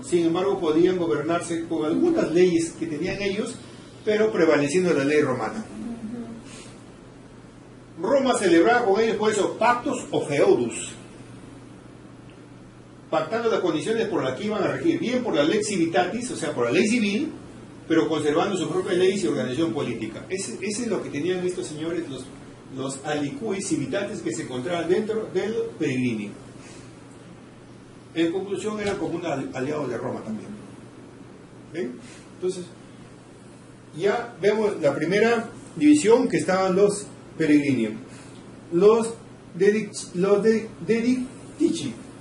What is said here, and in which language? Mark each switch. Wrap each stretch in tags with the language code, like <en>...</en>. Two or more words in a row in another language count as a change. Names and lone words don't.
<es>Sin embargo, podían gobernarse con algunas leyes que tenían ellos, pero prevaleciendo la ley romana. Roma celebraba con ellos por eso pactos o feudus, pactando las condiciones por las que iban a regir, bien por la</es> <la>lex civitatis,</la> <es>o sea, por la ley civil, pero conservando sus propias leyes y organización política. Ese es lo que tenían estos señores, los</es> <la>alicuis civitatis,</la> <es>que se encontraban dentro del peregrini. En conclusión, eran como un aliado de Roma también. ¿Ven? Entonces, ya vemos la primera división, que estaban los peregrini. Los dedictici.</es>